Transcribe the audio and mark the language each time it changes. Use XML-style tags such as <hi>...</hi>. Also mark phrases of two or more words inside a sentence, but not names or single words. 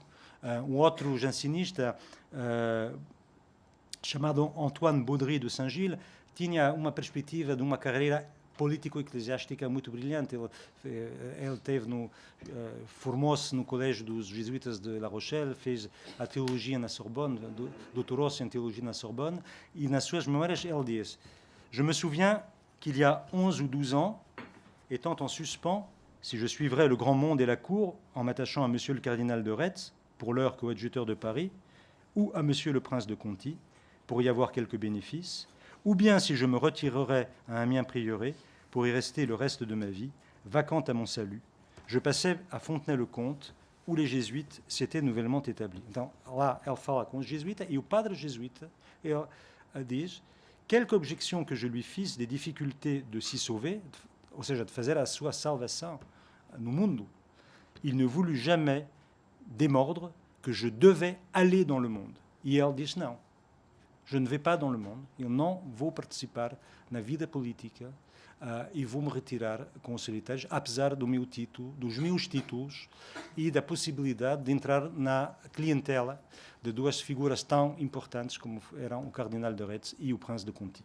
<pt>Um outro jansenista chamado Antoine Baudry de Saint-Gilles tinha uma perspectiva de uma carreira político-eclesiástica muito brilhante. Ele formou-se no colégio dos jesuítas de La Rochelle, fez a teologia na Sorbonne, doutorou-se em teologia na Sorbonne, e nas suas memórias ele diz:</pt> <fr>Je me souviens qu'il y a 11 ou 12 ans, étant en suspens, si je suivrais le grand monde et la cour en m'attachant à monsieur le cardinal de Retz, pour l'heure coadjuteur de Paris, ou à monsieur le prince de Conti, pour y avoir quelques bénéfices, ou bien si je me retirerais à Amiens prieuré pour y rester le reste de ma vie, vacant à mon salut, je passais à Fontenay-le-Comte, où les jésuites s'étaient nouvellement établis.</fr> <pt>Então, lá ele fala com os jesuítas, e o padre jesuíta ele diz:</pt> <fr>quelque objection que je lui fisse des difficultés de s'y sauver,</fr> <pt>ou seja, de fazer a sua salvação no mundo,</pt> <fr>il ne voulut jamais démordre que je devais aller dans le monde.</fr> <pt>E ele diz: não,</pt> <fr>je ne vais pas dans le monde,</fr> <pt>eu não vou participar na vida política e vou me retirar com os soliteiros, apesar do meu título, dos meus títulos e da possibilidade de entrar na clientela de duas figuras tão importantes como eram o Cardinal de Retz e o Prince de Conti.</pt>